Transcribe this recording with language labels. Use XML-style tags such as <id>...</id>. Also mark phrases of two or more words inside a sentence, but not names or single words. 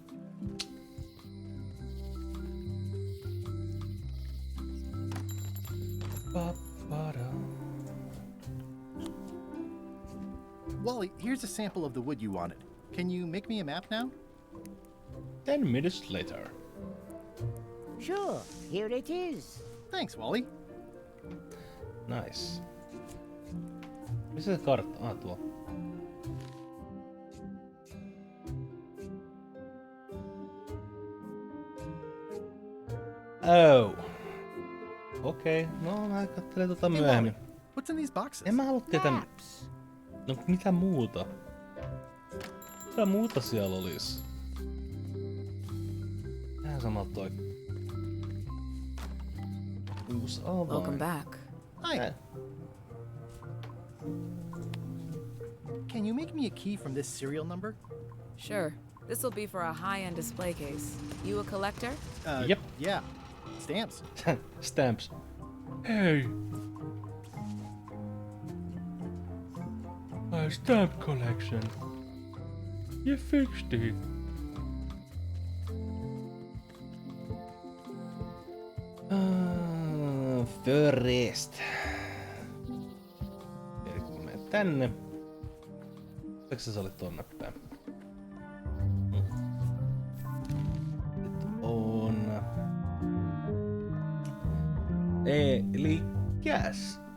<en>Wally, here's a sample of the wood you wanted. Can you make me a map now? 10 minutes later. Sure, here it is. Thanks, Wally. Nice.</en> <fi>Missä se kartta? Tuo.</fi> <en>Oh.</en> <fi>Okei, no mä katselen tota myöhemmin.</fi> <en>What's in these boxes?</en> <fi>En mä halua tietää. No mitä muuta? Mitä muuta siellä olis? Vähän samalta toi. Uusi avain.</fi> <en>Welcome back. Hi. Can you make me a key from this serial number? Sure. This'll be for a high-end display case. You a collector? Yep. Yeah. Stamps. Stamps. Hey. My stamp collection. You fixed it. Forest.</en> <fi>Eli kun mä menen tänne. Miksi sä olit tonne päin? Nyt on... Eli käs.</fi>